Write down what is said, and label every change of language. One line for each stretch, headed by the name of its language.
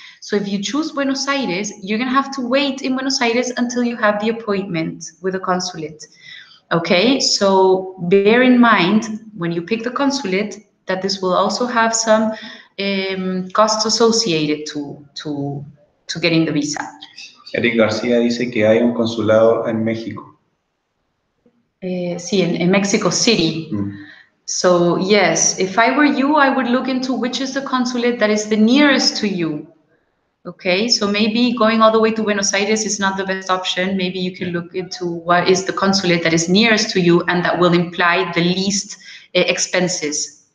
English: So if you choose Buenos Aires, you're gonna have to wait in Buenos Aires until you have the appointment with the consulate. Okay, so bear in mind when you pick the consulate that this will also have some costs associated to getting the visa.
Spanish: Eric García dice que hay un consulado en México. Sí, en Mexico City.
English: So yes, if I were you, I would look into which is the consulate that is the nearest to you. Okay, so maybe going all the way to Buenos Aires is not the best option. Maybe you can look into what is the consulate that is nearest to you and that will imply the least expenses.